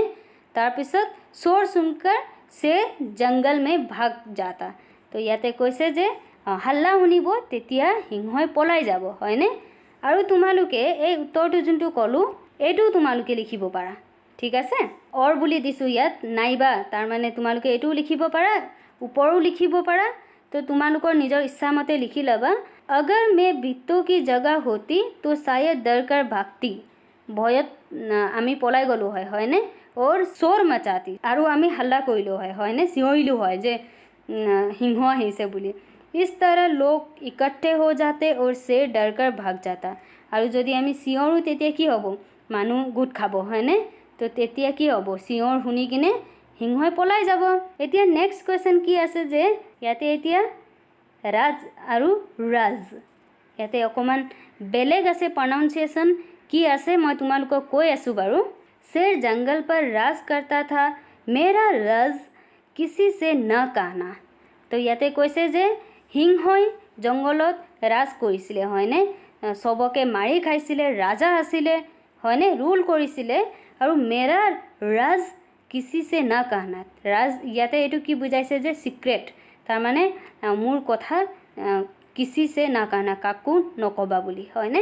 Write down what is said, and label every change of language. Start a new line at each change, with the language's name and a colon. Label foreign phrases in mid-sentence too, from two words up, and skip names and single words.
Hindi: তাৰপিছত शोर सुनकर से जंगल में भाग जाता।
Assamese: তো ইয়াতে কৈছে যে হাল্লা শুনিব তেতিয়া সিংহই পলাই যাব হয়নে। আৰু তোমালোকে এই উত্তৰটো যোনটো ক'লোঁ এইটো তোমালোকে লিখিব পাৰা, ঠিক আছে। অৰ বুলি দিছোঁ ইয়াত, নাইবা তাৰ মানে তোমালোকে এইটোও লিখিব পাৰা, ওপৰো লিখিব পাৰা। তো তোমালোকৰ নিজৰ ইচ্ছামতে লিখি ল'বা।
Hindi: अगर मैं বিত্তों की जगह होती तो शायद डर कर भागती,
Assamese: ভয়ত আমি পলাই গ'লোঁ হয় হয়নে।
Hindi: और शोर मचाती,
Assamese: আৰু আমি হাল্লা কৰিলোঁ হয় হয়নে, চিঞৰিলোঁ হয় যে সিংহ আহিছে বুলি।
Hindi: इस तरह लोग इकट्ठे हो जाते और शेर डर कर भाग जाता।
Assamese: আৰু যদি আমি চিঞৰোঁ তেতিয়া কি হ'ব, মানুহ গোট খাব হয়নে। তো তেতিয়া কি হ'ব, চিঞৰ শুনি কিনে সিংহই পলাই যাব। এতিয়া
English: next question
Assamese: কি আছে যে ইয়াতে এতিয়া ৰাজ আৰু ৰাজ, ইয়াতে অকণমান বেলেগ আছে প্ৰনাউন্সিয়েশ্যন কি আছে মই তোমালোকক কৈ আছোঁ বাৰু।
Hindi: शेर जंगल पर राज करता था, मेरा राज किसी से न कहना।
Assamese: তো ইয়াতে কৈছে যে সিংহই জংঘলত ৰাজ কৰিছিলে হয়নে, চবকে মাৰি খাইছিলে, ৰাজা আছিলে হয়নে, ৰুল কৰিছিলে। আৰু
Hindi: मेरा राज किसी से ना कहना,
Assamese: ৰাজ ইয়াতে এইটো কি বুজাইছে যে চিক্ৰেট, তাৰমানে মোৰ কথা
Hindi: किसी से ना कहना,
Assamese: কাকো নক'বা বুলি হয়নে।